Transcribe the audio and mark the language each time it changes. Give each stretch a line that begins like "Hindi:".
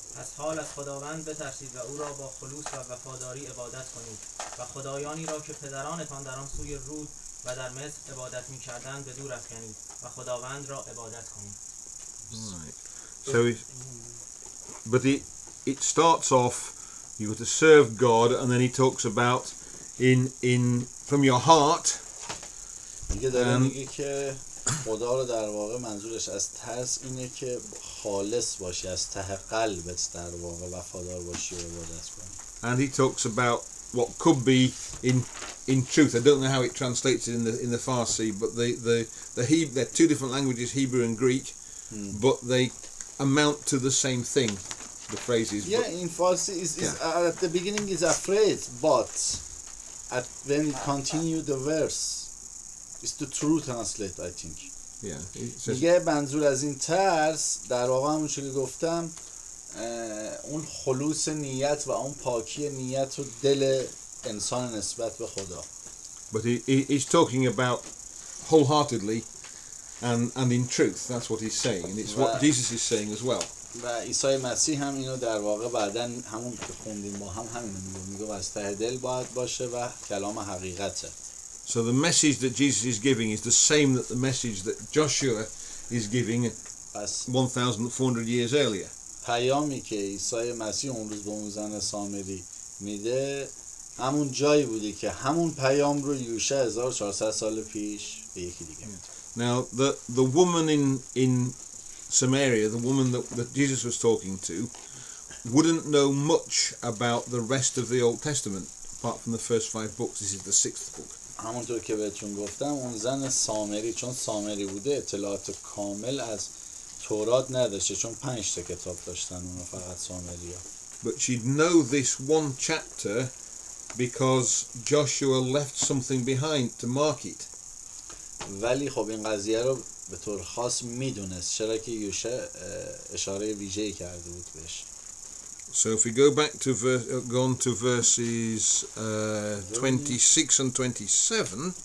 Persian: پس حال از خداوند بترسید و او را با خلوص و وفاداری عبادت کنید و خدایانی را که پدرانتان در آن سوی رود و در مصر عبادت می‌کردند به دور افکنید و خداوند را عبادت کنید.
English: Right. So, but it starts off, you got to serve God, and then he talks about in from your heart.
Persian: میگه داره میگه که خدا رو در واقع منظورش از ترس اینه که خالص باشی، از ته قلبت در واقع وفادار باشی و عبادت کنی.
English: And he talks about what could be in truth. I don't know how it translates in the Farsi, but they're two different languages, Hebrew and Greek, but they amount to the same thing. The phrases. Yeah, in Farsi is at the beginning is afraid, but when it continue the verse, it's the true translate, I think. Yeah.
Persian: میگه منظور از این ترس در واقع همون چیزی که گفتم اون خلوص نیت و اون پاکی نیت و دل انسان نسبت به خدا.
English: But he's talking about wholeheartedly and in truth. That's what he's saying, and it's what Jesus is saying as well.
Persian: و عیسی مسیح هم اینو در واقع بعداً همون که خوندیم با هم همینو میگه از ته دل باید باشه و کلام حقیقته.
English: So the message that Jesus is giving is the same that the message that Joshua is giving 1,400 years earlier.
Persian: پیامی که عیسی مسیح اون روز به اون زن سامری میده همون جایی بودی که همون پیام رو یوشع 1400 سال پیش به یکی دیگه میده.
English: Now the woman in Samaria, the woman that Jesus was talking to, wouldn't know much about the rest of the Old Testament apart from the first 5 books. This is the 6th book.
Persian: همونطور که بهتون گفتم اون زن سامری چون سامری بوده اطلاعات کامل از تورات نداشته چون 5 تا کتاب داشتن اونو فقط سامریا.
English: But she'd know this one chapter because Joshua left something behind to mark it.
Persian: ولی خب این قضیه رو به طور خاص میدونست چرا که یوشع اشاره ویژه‌ای کرده بود بهش.
English: So if we go back to go on to verses 26 and 27,